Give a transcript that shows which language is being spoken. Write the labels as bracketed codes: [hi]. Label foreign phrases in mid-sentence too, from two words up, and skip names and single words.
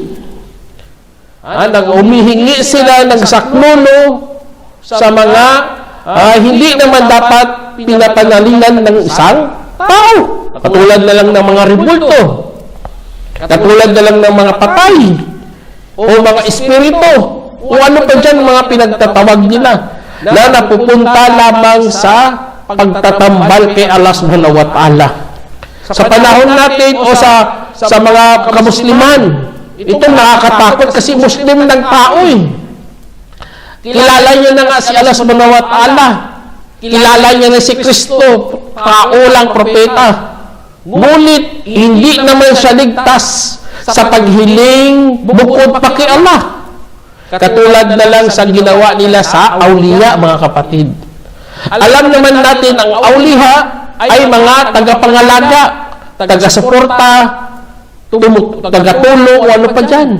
[tl] Nag-umihingi sila ng saknuno sa mga hindi naman dapat pinapanalingan ng isang tao. Katulad na lang ng mga ribulto, katulad na lang ng mga patay, o mga espiritu, o ano pa dyan mga pinagtatawag nila, na napupunta lamang sa pagtatambal kay Allah [ar] سبحانه وتعالى. [tl] Sa panahon natin o sa mga kamusliman, itong nakakatakot kasi Muslim ng tao eh. Kilala niya na nga si Allah [ar] سبحانه وتعالى. [tl] Kilala niya na si Kristo, kaulang propeta. Ngunit hindi naman siya ligtas sa paghiling bukod pa kay Allah. Katulad na lang sa ginawa nila sa awliya, mga kapatid. Alam naman natin ang awliya ay mga tagapangalaga, taga-suporta, taga-tulong, o ano pa dyan.